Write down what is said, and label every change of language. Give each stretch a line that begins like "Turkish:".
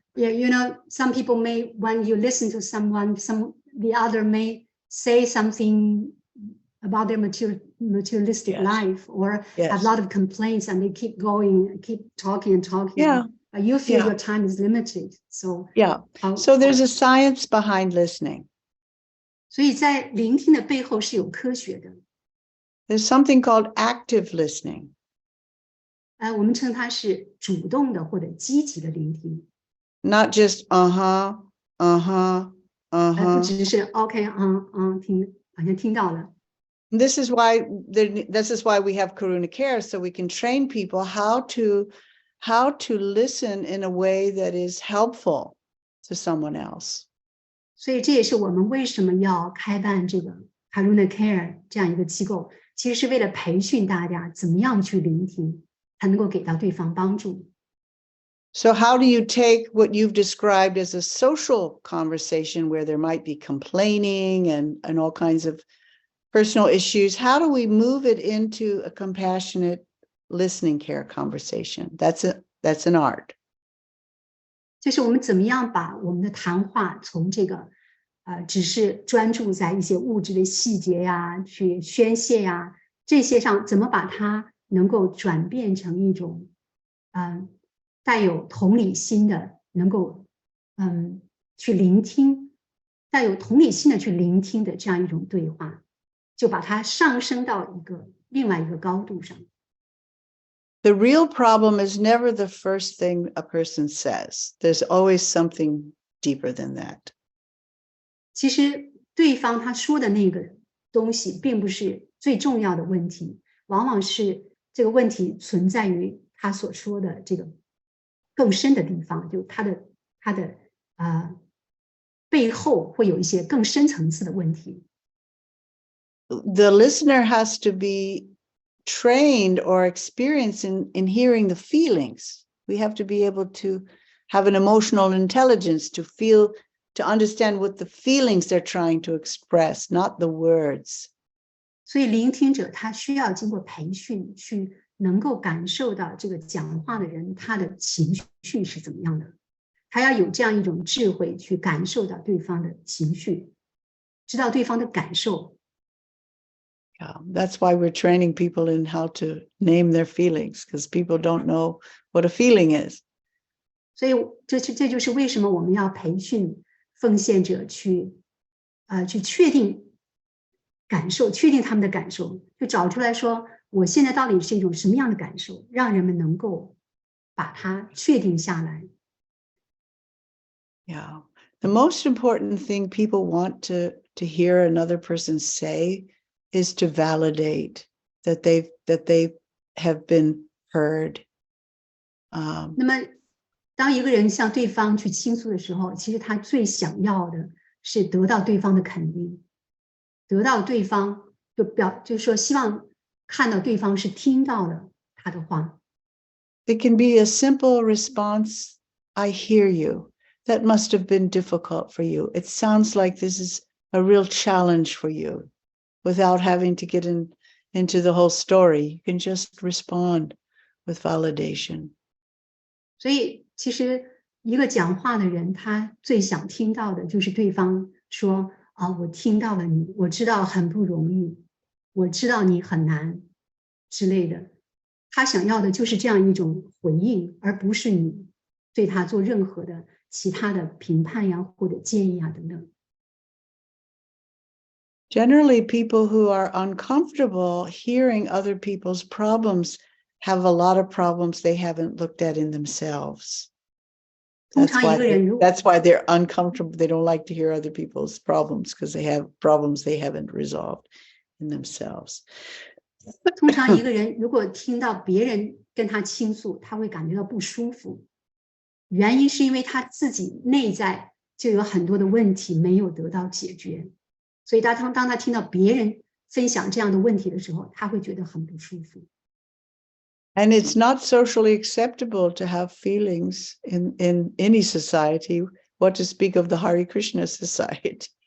English: You know, some people may, when you listen to someone, the other may say something about their materialistic Yes. life, or Yes. have a lot of complaints, and they keep talking and talking. Yeah. You feel Yeah. your time is limited. So Yeah. So there's a science behind listening.
Chinese: 所以在聆听的背后是有科学的。
English: There's something called active listening.
Chinese: 我们称它是主动的或者积极的聆听。
English: Not just
Chinese: 不只是 OK 听，好像听到了。
English: This is why we have Karuna Care, so we can train people how to listen in a way that is helpful to someone else.
Chinese: 所以这也是我们为什么要开办这个 Karuna Care 这样一个机构，其实是为了培训大家怎么样去聆听，才能够给到对方帮助。
English: So how do you take what you've described as a social conversation where there might be complaining and all kinds of personal issues? How do we move it into a compassionate listening care conversation? That's an art.
Chinese: 就是我们怎么样把我们的谈话从这个只是专注在一些物质的细节呀、去宣泄呀这些上，怎么把它能够转变成一种带有同理心的，能够去聆听，带有同理心的去聆听的这样一种对话，就把它上升到另外一个高度上。
English: The real problem is never the first thing a person says. There's always something deeper than that.
Chinese: 其实对方他说的那个东西并不是最重要的问题，往往是这个问题存在于他所说的这个更深的地方，就他的背后会有一些更深层次的问题。
English: The listener has to be trained or experienced in hearing the feelings. We have to be able to have an emotional intelligence to understand what the feelings they're trying to express, not the words.
Chinese: 所以聆听者他需要经过培训，去能够感受到这个讲话的人他的情绪是怎么样的，他要有这样一种智慧去感受到对方的情绪，知道对方的感受。
English: Yeah, that's why we're training people in how to name their feelings, because people don't know what a feeling is.
Chinese: 所以这就是为什么我们要培训奉献者去确定感受，确定他们的感受，就找出来说我现在到底是一种什么样的感受，让人们能够把它确定下来。
English: Yeah, the most important thing people want to hear another person say is to validate that they have been heard.
Chinese: 那么当一个人向对方去倾诉的时候，其实他最想要的是得到对方的肯定，得到对方就是说希望看到对方是听到了他的话。
English: It can be a simple response, I hear you. That must have been difficult for you. It sounds like this is a real challenge for you. Without having to get into the whole story, you can just respond with validation.
Chinese: 所以其实一个讲话的人，他最想听到的就是对方说我听到了你，我知道很不容易，我知道你很难之类的，他想要的就是这样一种回应，而不是你对他做任何的其他的评判呀或者建议啊等等。
English: Generally, people who are uncomfortable hearing other people's problems have a lot of problems they haven't looked at in themselves.
Chinese: 通常一个人如
English: That's why they're uncomfortable. They don't like to hear other people's problems because they have problems they haven't resolved in themselves.
Chinese: 通常一个人如果听到别人跟他倾诉，他会感觉到不舒服。原因是因为他自己内在就有很多的问题没有得到解决，所以当他听到别人分享这样的问题的时候，他会觉得很不舒服。
English: And it's not socially acceptable to have feelings in any society, what to speak of the Hare Krishna society.